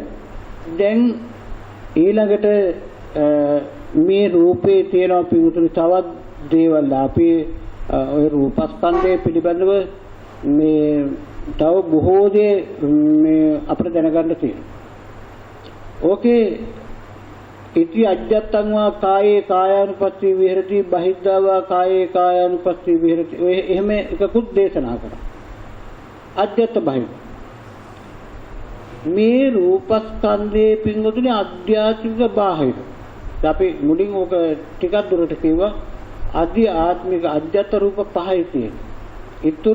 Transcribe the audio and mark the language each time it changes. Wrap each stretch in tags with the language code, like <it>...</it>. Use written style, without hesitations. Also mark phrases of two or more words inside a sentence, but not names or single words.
<si>දැන් ඊළඟට මේ රූපේ තියෙන පිටුතුනි තවත් දේවල් අපි ওই රූපස්කන්ධය පිළිබඳව මේ තව බොහෝ දේ මේ අපිට දැනගන්න තියෙනවා.</si> <pi>ඕකේ ඉති අජ්ජත්තං වා කායේ කායානුපස්සී විහෙරති බහිද්ධා වා කායේ කායානුපස්සී විහෙරති.</pi> <si>ඔය එහෙම එකකුත් දේශනා කරා.</si> <pi>අජ්ජත්ත බහිද්ධ</pi> <si>මේ රූපස්කන්ධයේ පින්වතුනි අධ්‍යාත්මික බාහිර. අපි මුලින් ඕක ටිකක් දුරට කිව්වා අධි ආත්මික අජ්ජත් රූප පහයි තියෙනවා.</si>